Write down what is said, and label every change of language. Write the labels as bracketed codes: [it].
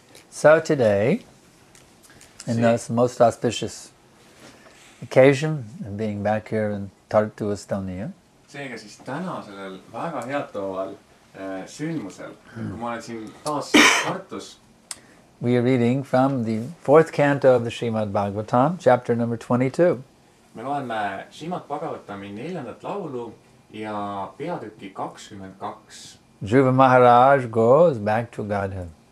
[en] So today, in this most auspicious occasion of being back here in Tartu, Estonia, [et] seega siis täna sellel väga head tooval sündmusel, kui ma olen siin taas Tartus, [en] we are reading from the 4th canto of the Srimad Bhagavatam, chapter number 22. [et] me loeme Srimad Bhagavatami 4. laulu ja peatüki 22. [en] Dhruva Maharaj goes back to Godhead.